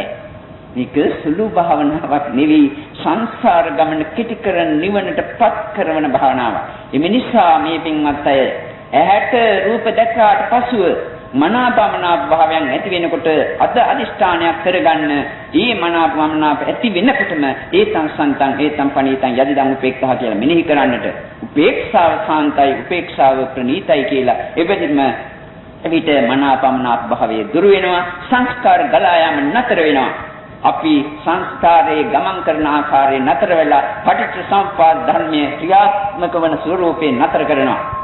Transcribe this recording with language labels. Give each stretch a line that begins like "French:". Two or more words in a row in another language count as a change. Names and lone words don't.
Sinhala: මේක සුළු භාවනාවක් නෙවෙයි, සංසාර ගමන කෙටි කරන නිවනටපත් කරන භාවනාවක්. එමෙ නිසා මේ පින්වත් අය ඇහැට රූප දැක්කාට පසුව මනාපමනාප භාවයන් ඇති වෙනකොට අද අදිෂ්ඨානයක් කරගන්න. ඊ මනාපමනාප ඇති වෙනකොටම
Pali: ඒතං සන්තං ඒතං පණීතං යදිදං උපේක්ඛා
Sinhala: කියලා මෙනෙහි කරන්නට. උපේක්ෂාව සාන්තයි, උපේක්ෂාව ප්‍රණීතයි කියලා එබැවින්ම එවිට මනාපමනාප භාවයේ දුර වෙනවා, සංස්කාර ගලා යාම නතර වෙනවා. අපි සංස්කාරයේ ගමන් කරන ආකාරයේ නතර වෙලා පටිච්චසමුප්පාද ධර්මයේ ක්‍රියාත්මක වන ස්වરૂපේ නතර කරනවා.